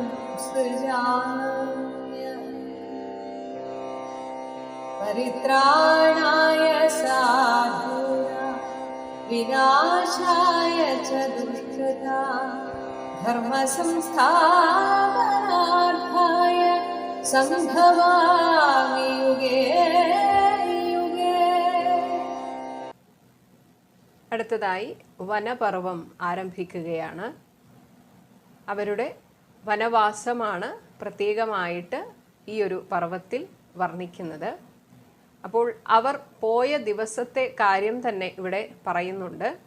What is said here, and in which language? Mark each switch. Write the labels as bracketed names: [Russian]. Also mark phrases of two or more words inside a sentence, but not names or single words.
[Sanskrit] सृजाम्यहम् परित्राणाय साधूनां विनाशाय च दुष्कृतां धर्मसंस्थापनार्थाय सम्भवामि युगे युगे. [Malayalam] അടുത്തതായി വനപർവം ആരംഭിക്കുകയാണ്. അവരുടെ വനവാസമാണ് പ്രത്യേകമായിട്ട് ഈ ഒരു പർവത്തിൽ വർണ്ണിക്കുന്നത്. അപ്പോൾ അവർ പോയ ദിവസത്തെ കാര്യം തന്നെ ഇവിടെ പറയുന്നുണ്ട്.